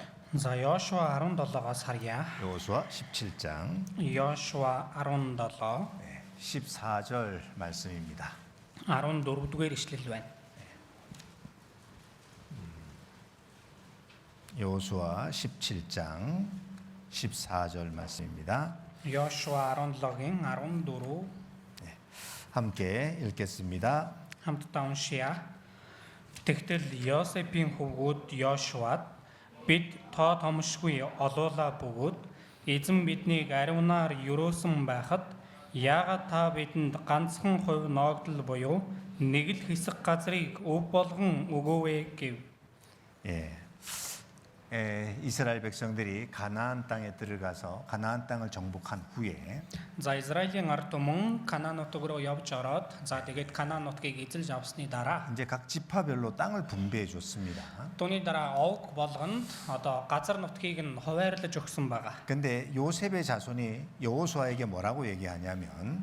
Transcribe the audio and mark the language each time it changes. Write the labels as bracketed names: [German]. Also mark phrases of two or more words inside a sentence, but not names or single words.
[Mongolian] За Йошуа 17-оос харъя. [Korean] 여호수아 17장 [Mongolian] Йошуа 17 [Korean] 14절 말씀입니다. [Mongolian] 14-р ишлэл байна. [Korean] 여호수아 17장 14절 말씀입니다. [Mongolian] Йошуа 17-гийн 14 [Korean] 함께 읽겠습니다. [Mongolian] хамтдаа уншия. Тэгтэл Йосепийн хөвгүүд Йошуад бид тоо томшгүй олуулаа бөгөөд эзэн биднийг ариунаар юрөөсөн байхад яагаад та бидэнд ганцхан хувь ноогдол буюу нэг л хэсэг газрыг өв болгон өгөөвэ гэв. [Korean] 이스라엘 백성들이 가나안 땅에 들어가서 가나안 땅을 정복한 후에 [Mongolian] За Израилийн ард түмэн Канаан нутаг руу явж ороод за тэгээд Канаан нутгийг эзэлж авсны дараа [Korean] 이제 각 지파별로 땅을 분배해 줬습니다. [Mongolian] түүний дараа овг болгонд одоо газар нутгийг нь хуваарлаж өгсөн байгаа. [Korean] 근데 요셉의 자손이 여호수아에게 뭐라고 얘기하냐면